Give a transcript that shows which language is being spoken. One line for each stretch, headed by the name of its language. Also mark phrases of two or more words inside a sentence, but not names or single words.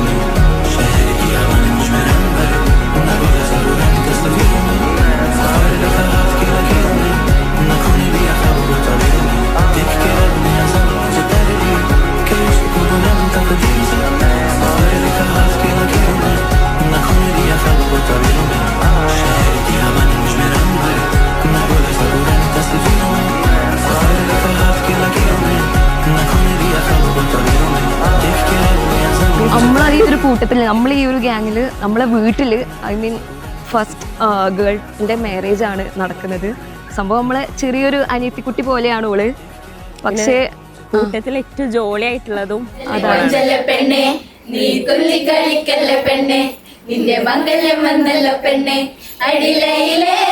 Hindi: में शहर की हवा ने मुझ में रंग भरे मैं भूला सब पुरानी तस्वीरों में सफर लिखा हाथ की लकीरों में न खोने दिया ख्वाब को ताबीरों में देख के रब ने आज़म मुझे भर दिए कि उठ सकूं बुलंद तकदीर से सफर लिखा हाथ की लकीरों में न खोने दिया ख्वाब को ताबीरों में शहर की हवा ने मुझ में रंग भरे मैं भूला सब पुरानी तस्वीरों में सफर लिखा हाथ की लकीरों में न खोने दिया ख्वाब को ताबीरों में देख के रब ने आज़म
Malayalam: നമ്മളെ ഈ ഒരു കൂട്ടത്തിൽ നമ്മൾ ഈ ഒരു ഗ്യാങ്ങിൽ നമ്മളെ വീട്ടിൽ
English: I mean first girl's marriage
Malayalam: ആണ് നടക്കുന്നത്. സംഭവം നമ്മളെ ചെറിയൊരു അനിയത്തിക്കുട്ടി പോലെയാണ് ഓള്. പക്ഷേ കൂട്ടത്തിൽ ഏറ്റവും ജോളി ആയിട്ടുള്ളതും അതാണ്. പെണ്ണെ നീ തുള്ളി കളിക്കല്ല പെണ്ണെ നിന്റെ മംഗല്യം വന്നല്ലോ പെണ്ണെ അടിയിലേ